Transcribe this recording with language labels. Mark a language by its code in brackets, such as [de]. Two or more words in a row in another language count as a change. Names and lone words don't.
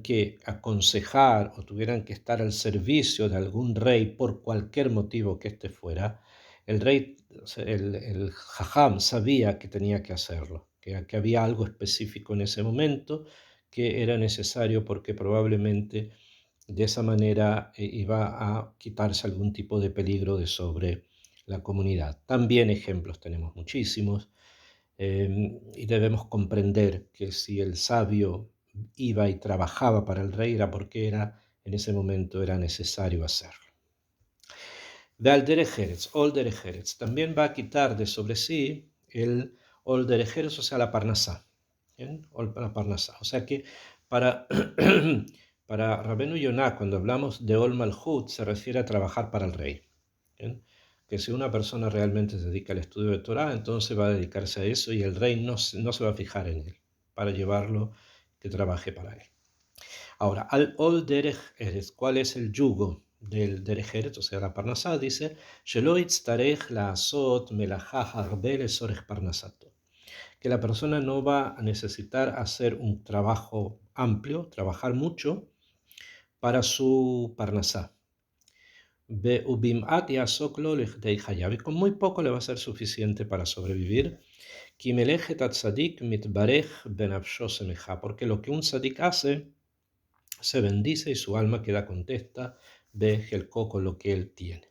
[es] que aconsejar o tuvieran que estar al servicio de algún rey por cualquier motivo que éste fuera, el rey, el jajam sabía que tenía que hacerlo, que había algo específico en ese momento que era necesario porque probablemente de esa manera iba a quitarse algún tipo de peligro de sobre la comunidad. También ejemplos tenemos muchísimos. Y debemos comprender que si el sabio iba y trabajaba para el rey era porque en ese momento era necesario hacerlo. [he] ועל דרך ארץ, עול דרך ארץ, [es] también va a quitar de sobre sí el [he] עול דרך ארץ, [es] o sea, la parnasá. ¿Bien? La parnasá. O sea que para, para Rabenu Yonah, cuando hablamos de [he] עול מלכות, [es] se refiere a trabajar para el rey. ¿Bien? Que si una persona realmente se dedica al estudio de Torah, entonces va a dedicarse a eso y el rey no se va a fijar en él para llevarlo, que trabaje para él. Ahora, al [he] עול דרך ארץ, [es] ¿cuál es el yugo del [he] דרך ארץ? [es] O sea, la parnasá dice, [he] שלא יצטרך לעשות מלאכה הרבה לצורך פרנסתו, [es] que la persona no va a necesitar hacer un trabajo amplio, trabajar mucho para su parnasá. Y con muy poco le va a ser suficiente para sobrevivir. Porque lo que un tzadik hace se bendice y su alma queda contenta con lo que él tiene.